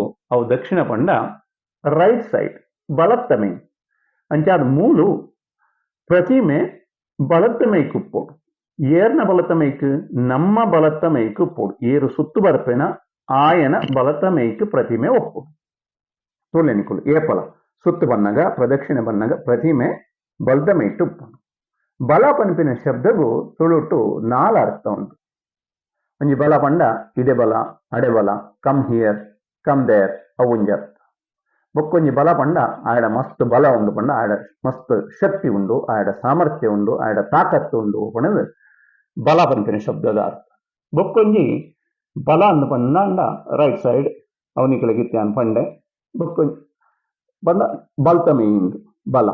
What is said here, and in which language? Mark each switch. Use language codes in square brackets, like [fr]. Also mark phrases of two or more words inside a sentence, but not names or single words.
[tcy] ಅವು ದಕ್ಷಿಣ ಪಂಡ [en] right side [tcy] ಬಲತ್ತಮೈ ಅಂಚಾದ ಮೂಲು ಪ್ರತಿಮೆ ಬಲತ್ತಮೈ ಕುಪ್ಪೋಡು ಏರ್ನ ಬಲತಮೈಕು ನಮ್ಮ ಬಲತಮೈಕು ಪೋಡು ಏರು ಸುತ್ತು ಬರ್ಪೆನ ಆಯನ ಬಲತಮೈಕು ಪ್ರತಿಮೆ ಒಪ್ಪೋಡು ತೋಲೆನಿಕುಲು ಏಪಲ ಸುತ್ತು ಬನ್ನಗ ಪ್ರದಕ್ಷಿಣೆ ಬನ್ನಗ ಪ್ರತಿಮೆ ಬಲತಮೈಟ್ಟು ಉಪ್ಪೋಡು. ಬಲ ಪನ್ಪಿನ ಶಬ್ದಗೂ ತುಳುಟು ನಾಲ ಅರ್ಥ ಉಂಟು. ಒಂಜಿ ಬಲ ಪಂಡ ಇಡೆ ಬಲ ಅಡೆ ಬಲ [en] come here come there [tcy] ಅವುಂಜಿ ಅರ್ಥ. ಬೊಕ್ಕೊಂಜಿ ಬಲ ಪಂಡ ಆಯಡ ಮಸ್ತ್ ಬಲ ಉಂಡು ಪಂಡ ಆಯಡ ಮಸ್ತ್ ಶಕ್ತಿ ಉಂಡು ಆಯಡ ಸಾಮರ್ಥ್ಯ ಉಂಡು ಆಯಡ ತಾಕತ್ತು ಉಂಡು ಪಣದು ಬಲ ಪಂಪಿನ ಶಬ್ದದ ಅರ್ಥ. ಬೊಕ್ಕೊಂಜಿ ಬಲ ಅಂದ ಪಂಡ [en] right side [tcy] ಅವನಿಕಲಗಿತ್ಯಾನ್ ಪಂಡೆ ಬೊಕ್ಕೊಂಜಿ ಪಂಡ ಬಲ್ತಮೆಯಿಂದು ಬಲ.